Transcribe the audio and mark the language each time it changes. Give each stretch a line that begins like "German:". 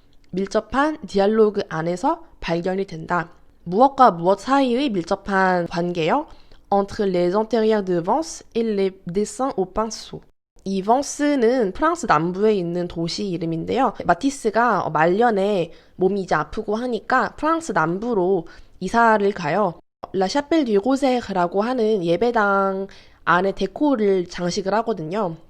Korean: 밀접한 디알로그 안에서 발견이 된다. 무엇과 무엇 사이의 밀접한 관계요?
French: Entre les intérieurs de Vence et les dessins au pinceau.
Korean: 이 벙스는 프랑스 남부에 있는 도시 이름인데요. 마티스가 말년에 몸이 이제 아프고 하니까 프랑스 남부로 이사를 가요. 라 샤펠 듀 로세르라고 하는 예배당 안에 데코를 장식을 하거든요.